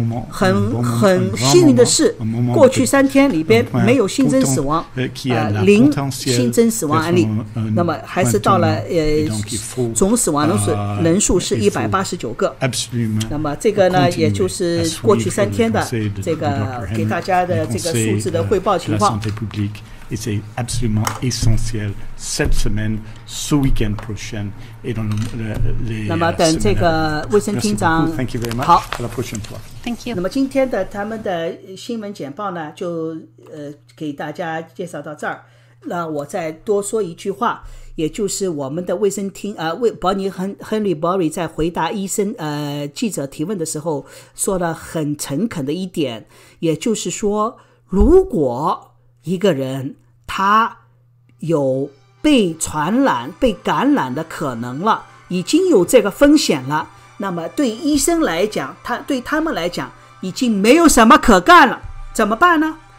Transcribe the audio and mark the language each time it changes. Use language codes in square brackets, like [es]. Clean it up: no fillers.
[zh] 很幸运的是，过去3天里边没有新增死亡，0新增死亡案例。那么还是到了总死亡人数是189个。那么这个呢，也就是过去3天的这个给大家的这个数字的汇报情况。 [fr] C'est absolument essentiel cette semaine, ce week-end prochain et dans les [zh] 那么等这个卫生厅长好 [en] Thank you. [zh] 那么今天的他们的新闻简报呢，就给大家介绍到这儿。那我再多说一句话，也就是我们的卫生厅伯尼亨利·博瑞在回答记者提问的时候说了很诚恳的一点，也就是说，如果一个人他有被传染、被感染的可能了，已经有这个风险了，那么对医生来讲，对他们来讲已经没有什么可干了，怎么办呢？